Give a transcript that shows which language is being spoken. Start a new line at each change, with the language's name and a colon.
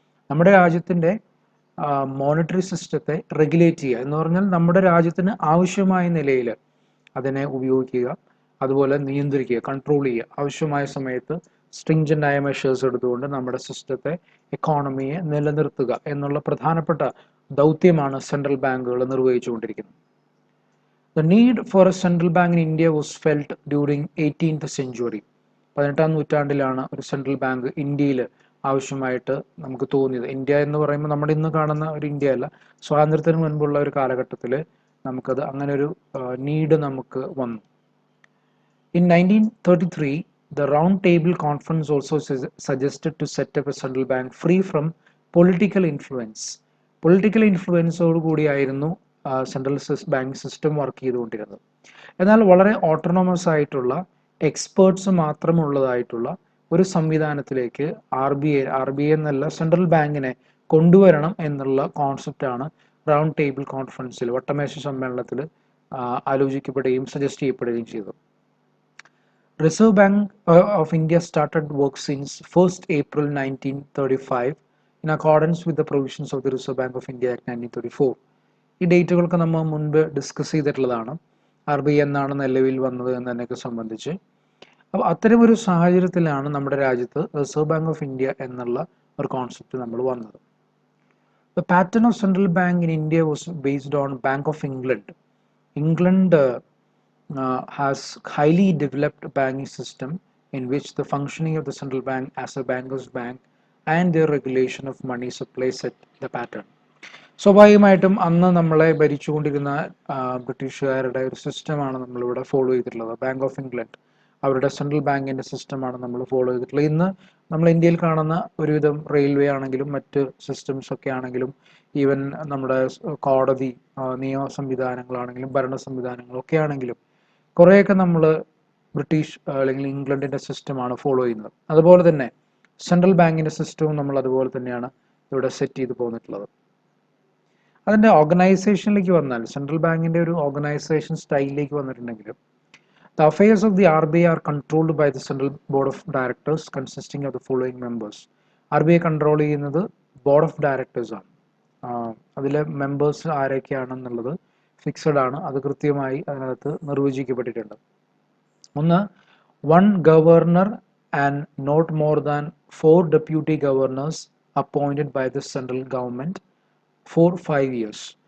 Malayalam: നമ്മുടെ രാജ്യത്തിൻ്റെ മോണിറ്ററി സിസ്റ്റത്തെ റെഗുലേറ്റ് ചെയ്യുക എന്ന് പറഞ്ഞാൽ നമ്മുടെ രാജ്യത്തിന് ആവശ്യമായ നിലയിൽ അതിനെ ഉപയോഗിക്കുക, അതുപോലെ നിയന്ത്രിക്കുക, കൺട്രോൾ ചെയ്യുക. ആവശ്യമായ സമയത്ത് സ്ട്രിങ്ജൻ്റ് ആയ മെഷേഴ്സ് എടുത്തുകൊണ്ട് നമ്മുടെ സിസ്റ്റത്തെ, എക്കോണമിയെ നിലനിർത്തുക എന്നുള്ള പ്രധാനപ്പെട്ട ദൗത്യമാണ് സെൻട്രൽ ബാങ്കുകൾ നിർവഹിച്ചുകൊണ്ടിരിക്കുന്നത്.
English: The need for a central bank in India was felt during 18th century.
Malayalam: 18ാം നൂറ്റാണ്ടിലാണ് ഒരു സെൻട്രൽ ബാങ്ക് ഇന്ത്യയിൽ ആവശ്യമായിട്ട് നമുക്ക് തോന്നിയത്. ഇന്ത്യ എന്ന് പറയുമ്പോൾ നമ്മുടെ ഇന്ന് കാണുന്ന ഒരു ഇന്ത്യ അല്ല, സ്വാതന്ത്ര്യത്തിന് മുൻപുള്ള ഒരു കാലഘട്ടത്തിൽ നമുക്കത് അങ്ങനെ ഒരു നീഡ് നമുക്ക് വന്നു.
English: In 1933, the Round Table Conference also suggested to set up a central bank free from political influence.
Malayalam: Political ഇൻഫ്ലുവൻസോട് കൂടിയായിരുന്നു സെൻട്രൽ ബാങ്ക് സിസ്റ്റം വർക്ക് ചെയ്തുകൊണ്ടിരുന്നത്. എന്നാൽ വളരെ ഓട്ടോണമസ് ആയിട്ടുള്ള എക്സ്പേർട്സ് മാത്രമുള്ളതായിട്ടുള്ള ഒരു സംവിധാനത്തിലേക്ക് RBI എന്നല്ല സെൻട്രൽ ബാങ്കിനെ കൊണ്ടുവരണം എന്നുള്ള കോൺസെപ്റ്റാണ് റൗണ്ട് ടേബിൾ കോൺഫറൻസിൽ, വട്ടമേശ സമ്മേളനത്തിൽ ആലോചിക്കപ്പെടുകയും സജസ്റ്റ് ചെയ്യപ്പെടുകയും ചെയ്തത്.
English: Reserve Bank of India started work since 1st April 1935 in accordance with the provisions of the Reserve Bank of India Act 1934.
Malayalam: ഈ ഡേറ്റുകൾക്ക് നമ്മൾ മുൻപ് ഡിസ്കസ് ചെയ്തിട്ടുള്ളതാണ്. RBI എന്നാണ് നിലവിൽ വന്നത് എന്നതിനൊക്കെ സംബന്ധിച്ച്. അപ്പോൾ അത്തരമൊരു സാഹചര്യത്തിലാണ് നമ്മുടെ രാജ്യത്ത് റിസർവ് ബാങ്ക് ഓഫ് ഇന്ത്യ എന്നുള്ള ഒരു കോൺസെപ്റ്റ് നമ്മൾ വന്നത്.
English: The pattern of central bank in India was based on Bank of England. England has highly developed banking system in which the functioning of the central bank as a bankers bank and their regulation of money supply set the pattern.
Malayalam: സ്വാഭാവികമായിട്ടും അന്ന് നമ്മളെ ഭരിച്ചുകൊണ്ടിരുന്ന ബ്രിട്ടീഷുകാരുടെ ഒരു സിസ്റ്റമാണ് നമ്മളിവിടെ follow ചെയ്തിട്ടുള്ളത്. Bank of England അവരുടെ central ബാങ്കിൻ്റെ സിസ്റ്റമാണ് നമ്മൾ ഫോളോ ചെയ്തിട്ടുള്ളത്. ഇന്ന് നമ്മൾ ഇന്ത്യയിൽ കാണുന്ന ഒരുവിധം റെയിൽവേ ആണെങ്കിലും മറ്റ് സിസ്റ്റംസ് ഒക്കെ ആണെങ്കിലും ഈവൻ നമ്മുടെ കോടതി നിയമ സംവിധാനങ്ങളാണെങ്കിലും ഭരണ സംവിധാനങ്ങളൊക്കെ ആണെങ്കിലും കുറേയൊക്കെ നമ്മൾ ബ്രിട്ടീഷ് അല്ലെങ്കിൽ ഇംഗ്ലണ്ടിൻ്റെ സിസ്റ്റമാണ് ഫോളോ ചെയ്യുന്നത്. അതുപോലെ തന്നെ സെൻട്രൽ ബാങ്കിൻ്റെ സിസ്റ്റവും നമ്മൾ അതുപോലെ തന്നെയാണ് ഇവിടെ സെറ്റ് ചെയ്ത് പോന്നിട്ടുള്ളത്. അതിൻ്റെ ഓർഗനൈസേഷനിലേക്ക് വന്നാൽ സെൻട്രൽ ബാങ്കിൻ്റെ ഒരു ഓർഗനൈസേഷൻ സ്റ്റൈലിലേക്ക് വന്നിട്ടുണ്ടെങ്കിലും
English: the affairs of the RBI are controlled by the Central Board of Directors consisting of the following members.
Malayalam: RBI control ചെയ്യുന്നത് ബോർഡ് ഓഫ് ഡയറക്ടേഴ്സ് ആണ്. അതിലെ മെമ്പേഴ്സ് ആരൊക്കെയാണെന്നുള്ളത് ഫിക്സഡ് ആണ്, അത് കൃത്യമായി അതിനകത്ത് നിർവചിക്കപ്പെട്ടിട്ടുണ്ട്.
English: ഒന്ന്, 1 governor and not more than 4 deputy governors appointed by the central government for 5 years.